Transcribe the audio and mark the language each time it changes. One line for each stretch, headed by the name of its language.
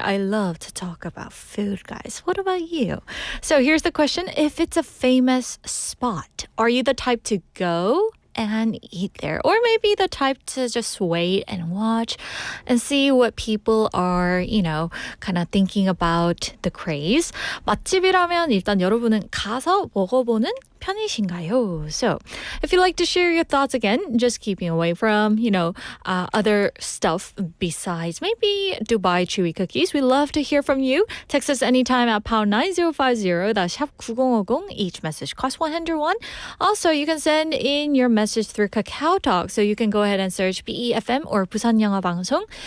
English: I love to talk about food, guys. What about you? So here's the question. If it's a famous spot, are you the type to go and eat there? Or maybe the type to just wait and watch and see what people are, kind of thinking about the craze.
Korean: 맛집이라면 일단 여러분은 가서 먹어보는 편이신가요?
English: So, if you'd like to share your thoughts again, just keeping away from, other stuff besides maybe Dubai chewy cookies, we love to hear from you. Text us anytime at pound 9050, that's 샵 9050. Each message costs 101. Also, you can send in your message through Kakao Talk, so you can go ahead and search BEFM or 부산 영어 방송.